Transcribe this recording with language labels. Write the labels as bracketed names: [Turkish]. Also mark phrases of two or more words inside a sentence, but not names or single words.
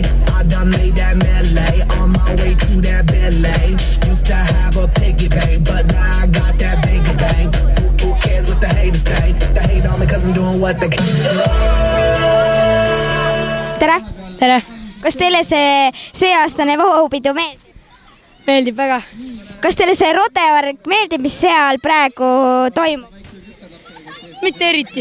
[English] I done made that melee on my way to that Bentley. Used to have a piggy bank, but now I got that bigger bank. Who cares what the haters think? They hate on me cause I'm doing what they can. [Estonian] Tere! Tere! Kas teile see aastane vahupidu meeldib? Meeldib väga. Kas teile see rodeo meeldib, mis seal praegu toimub? Mitte eriti.